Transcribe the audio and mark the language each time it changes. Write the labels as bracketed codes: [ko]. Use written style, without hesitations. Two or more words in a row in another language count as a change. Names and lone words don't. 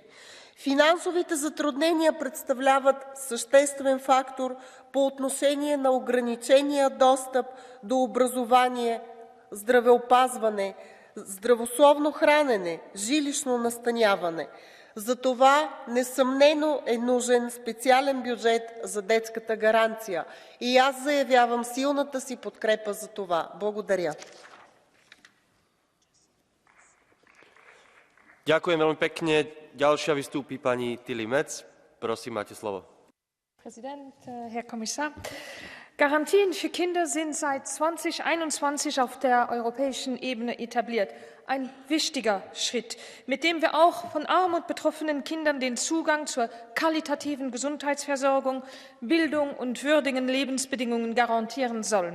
[bg] Финансовите затруднения представляват съществен фактор по отношение на ограничения достъп до образование, здравеопазване, здравословно хранене, жилищно настаняване. Затова несъмнено е нужен специален бюджет за детската гаранция. И аз заявявам силната си подкрепа за това. Благодаря. [sk] Ďakujem veľmi pekne. Ďalšia vystúpi pani Tilly Metz. Prosím, máte slovo. [de] Präsident, Herr Kommissar. Garantien für Kinder sind seit 2021 auf der europäischen Ebene etabliert. Ein wichtiger Schritt, mit dem wir auch von Armut betroffenen Kindern den Zugang zur qualitativen Gesundheitsversorgung, Bildung und würdigen Lebensbedingungen garantieren sollen.